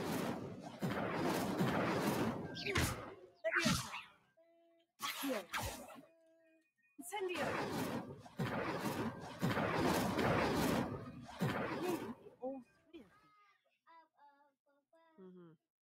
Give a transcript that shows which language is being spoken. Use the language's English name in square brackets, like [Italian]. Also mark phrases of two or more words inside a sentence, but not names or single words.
[English] Leviosa. Accio. Incendio. All three of Мгм.